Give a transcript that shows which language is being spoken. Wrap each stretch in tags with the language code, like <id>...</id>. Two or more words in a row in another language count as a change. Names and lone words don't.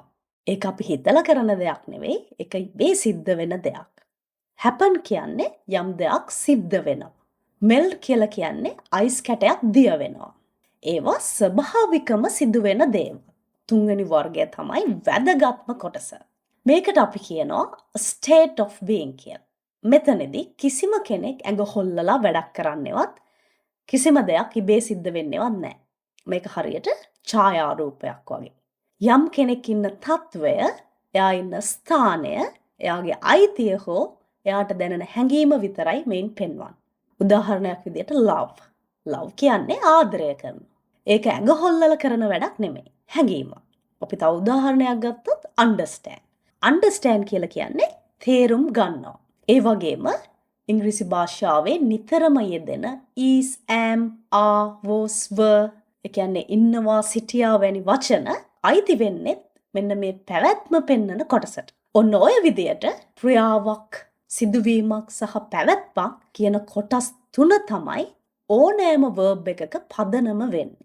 <si>ඒක අපි හිතලා කරන දෙයක් නෙවෙයි. ඒක ඉබේ සිද්ධ වෙන දෙයක්. happen කියන්නේ යම් දෙයක් සිද්ධ වෙනවා. melt කියලා කියන්නේ ice කැටයක් දිය වෙනවා. ඒවා ස්වභාවිකම සිදුවෙන දේවල්. තුන්වෙනි වර්ගය තමයි වැදගත්ම කොටස. මේකට අපි කියනවා</si> <en>state of being</en> <si>කියලා. මෙතනදී කිසිම කෙනෙක් ඇඟ හොල්ලලා වැඩක් කරන්නේවත් කිසිම දෙයක් ඉබේ සිද්ධ වෙන්නේවත් නැහැ. මේක හරියට ඡායාරූපයක් වගේ. යම් කෙනෙක් ඉන්න තත්වය, එයා ඉන්න ස්ථානය, එයාගේ අයිතිය හෝ එයාට දැනෙන හැඟීම විතරයි මේන් පෙන්වන්නේ. උදාහරණයක් විදියට love. love කියන්නේ ආදරය කරනවා. ඒක ඇඟ හොල්ලලා කරන වැඩක් නෙමෙයි. හැඟීමක්. අපි තව උදාහරණයක් ගත්තොත් understand. understand කියලා කියන්නේ තේරුම් ගන්නවා. ඒ වගේම ඉංග්‍රීසි භාෂාවේ නිතරම යෙදෙන</si> <en>is, am, are, was, were</en> <si>ඒ කියන්නේ ඉන්නවා, සිටියා වැනි වචන අයිති වෙන්නේ මෙන්න මේ පැවැත්ම පෙන්වන කොටසට. ඔන්න ඔය විදියට ක්‍රියාවක්, සිදුවීමක් සහ පැවැත්මක් කියන කොටස් 3 තමයි ඕනෑම verb එකක පදනම වෙන්නේ.</si>